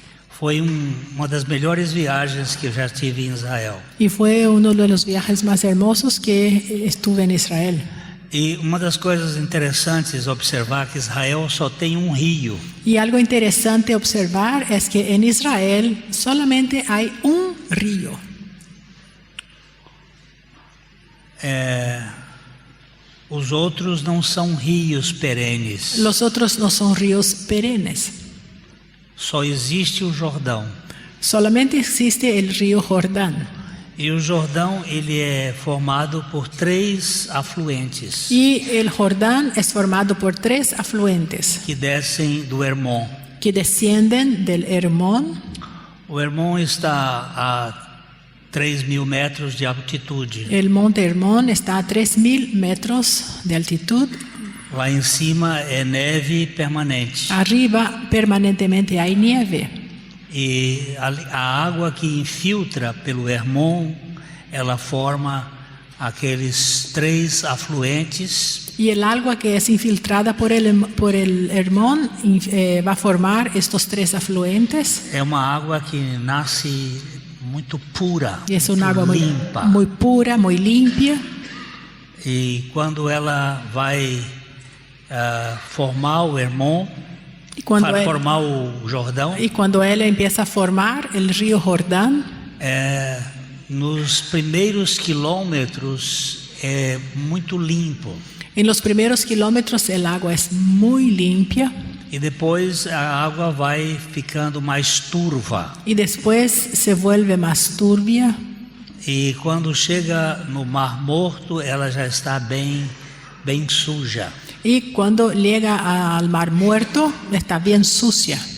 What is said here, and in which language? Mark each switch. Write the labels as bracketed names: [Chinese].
[Portuguese] Foi uma das melhores viagens que eu já tive em Israel. [Spanish] Y fue uno de los viajes más hermosos que estuve en Israel. [Portuguese] E uma das coisas interessantes observar que Israel só tem um rio. [Spanish] Y algo interesante observar es que en Israel solamente hay un río. [Portuguese] Os outros não são rios perenes. [Spanish] Los otros no son ríos perennes. [Portuguese] Só existe o Jordão. [Spanish] Solamente existe el río Jordán. [Portuguese] E o Jordão ele é formado por 3 afluentes. [Spanish] Y el Jordán es formado por 3 afluentes [Portuguese] que descem do Hermon. [Spanish] que descienden del Hermón. [Portuguese] O Hermon está a 3.000 metros de altitude. [Spanish] El monte Hermón está a 3.000 metros de altitud. [Portuguese] Lá em cima é neve permanente. [Spanish] Arriba permanentemente hay nieve. [Portuguese] E a água que infiltra pelo Hermon, ela forma aqueles 3 afluentes. [Spanish] Y el agua que es infiltrada por el Hermón va a formar estos 3 afluentes. [Portuguese] É uma água que nasce muito pura, [Spanish] Y es un agua [Portuguese] limpa. [Spanish] muy pura, muy limpia. [Portuguese] E quando ela vai formar o Hermon, para formar o Jordão. [Spanish] Y cuando él empieza a formar el río Jordán, [Portuguese] nos primeiros quilômetros é muito limpo. [Spanish] en los primeros kilómetros el agua es muy limpia [Portuguese] E depois a água vai ficando mais turva. [Spanish] y después se vuelve más turbia. [Portuguese] E quando chega no Mar Morto, ela já está bem suja. [Spanish] Y cuando llega al Mar Muerto, está bien sucia.